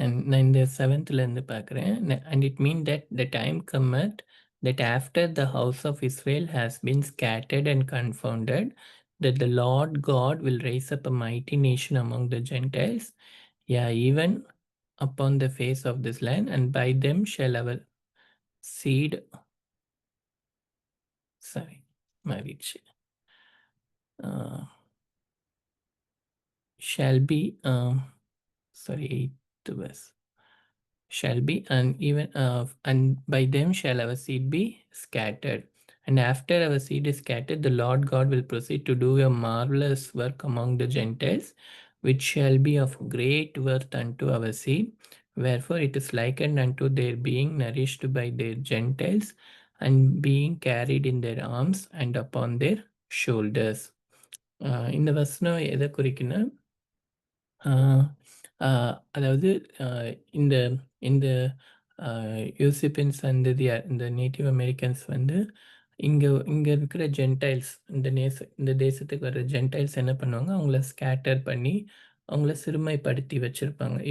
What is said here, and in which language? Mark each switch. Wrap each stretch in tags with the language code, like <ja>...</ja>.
<ta>நான் இந்த 7th இருந்து பார்க்குறேன்.</ta> <en>And it mean that the time cometh that after the house of Israel has been scattered and confounded, that the Lord God will raise up a mighty nation among the Gentiles, yeah, even upon the face of this land, and by them shall our seed, sorry, marriage, uh, shall be, sorry, 8th verse. Shall be, and even and by them shall our seed be scattered. And after our seed is scattered, the Lord God will proceed to do a marvelous work among the Gentiles, which shall be of great worth unto our seed. Wherefore it is likened unto their being nourished by their Gentiles, and being carried in their arms and upon their shoulders.</en> <ta>இந்த வசனம் எதை குறிக்குன்னா, ஆ, ஆ, அதாவது இந்த இந்த யூசிப்பியன் சந்ததியார், இந்த native Americans வந்து இங்கே இங்கே இருக்கிற ஜென்டைல்ஸ், இந்த தேசத்துக்கு வர ஜென்டைல்ஸ் என்ன பண்ணுவாங்க, அவங்கள ஸ்கேட்டர் பண்ணி அவங்கள சிறுமைப்படுத்தி வச்சுருப்பாங்க.</ta>